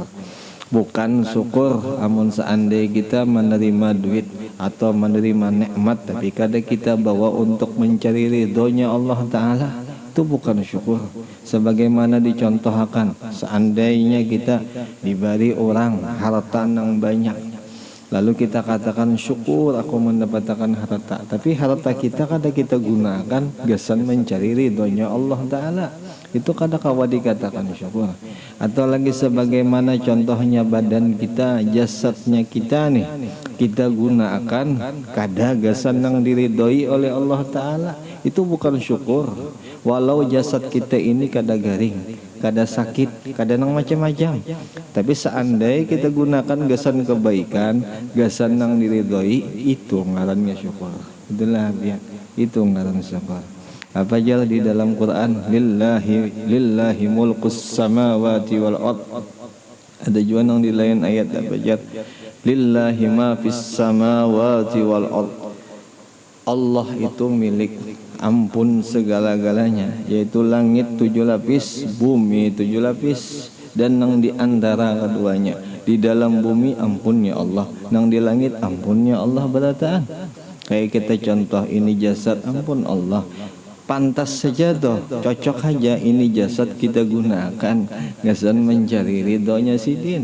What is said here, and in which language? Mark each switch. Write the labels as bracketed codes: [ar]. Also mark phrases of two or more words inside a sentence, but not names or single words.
[bjn] Bukan syukur amun seandainya kita menerima duit atau menerima nikmat tapi kada kita bawa untuk mencari ridhonya Allah Ta'ala, itu bukan syukur. Sebagaimana dicontohkan, seandainya kita diberi orang harta yang banyak, lalu kita katakan syukur aku mendapatkan harta, tapi harta kita kada kita gunakan gasan mencari ridhonya Allah Ta'ala, itu kada kawa dikatakan syukur. Atau lagi sebagaimana contohnya badan kita, jasadnya kita nih, kita gunakan kada gasan yang diridhoi oleh Allah Ta'ala, itu bukan syukur. Walau jasad kita ini kada garing, kada sakit, kada nang macam-macam, tapi seandainya kita gunakan gasan kebaikan, gasan nang diridhoi, itu ngarannya syukur. Itulah dia, itu ngaran syukur. Apa aja di dalam Quran, [ar] لله ملك السماوات والأرض. [bjn] Ada juga nang di lain ayat apa aja, [ar] لله ما في السماوات والأرض. [bjn] Allah itu milik ampun segala-galanya, yaitu langit 7 lapis, bumi 7 lapis, dan nang di antara keduanya. Di dalam bumi ampunnya Allah, nang di langit ampunnya Allah berataan. Kayak kita contoh ini jasad, ampun Allah, pantas saja toh, cocok aja ini jasad kita gunakan gasan mencari ridhonya sidin.